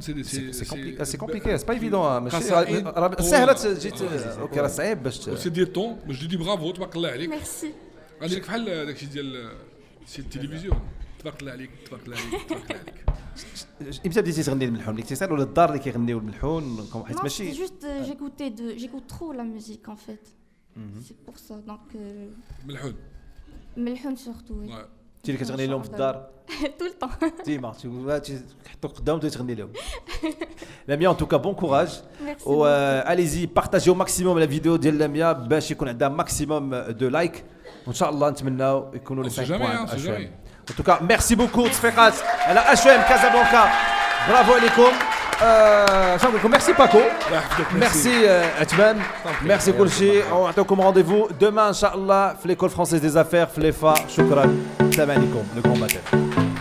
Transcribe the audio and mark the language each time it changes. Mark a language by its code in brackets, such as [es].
[ar] سي كومبليكي سي با ايفيدون ماشي سهله جيت اوكي راه صعيب باش سي دير طون باش دي برافو تبارك الله عليك ميرسي غادي لك بحال داكشي ديال التلفزيون تبارك الله عليك تبارك الله عليك تبارك الله عليك امتى بديتي تغني الملحون اللي كتسال ولا الدار اللي كيغنيو الملحون حيت [fr] Non, [ar] ماشي [fr] c'est juste, j'écoute trop la musique en fait. C'est pour ça, donc. [ar] ملحون [fr] Melhoun surtout, oui. [ar] انت اللي كتغني لهم في الدار [fr] Tout le temps. [ar] ديما تحطوا قدام وتبدا تغني لهم لاميا ان توكا بون كوراج و اليزي بارطاجيو ماكسيموم لا فيديو ديال لاميا باش يكون عندها ماكسيموم دو لايك وان شاء الله نتمناو يكونوا لي 5 بوان ان توكا ميرسي بوكو تصفيقات على اشوام كازابلانكا برافو عليكم شنو نقول لكم ميرسي باكو ميرسي عثمان ميرسي كلشي ونعطيكم رونديفو دومان ان شاء الله في ليكول فرونسيز دي زافير في ليفا شكرا السلام عليكم لو كومباتير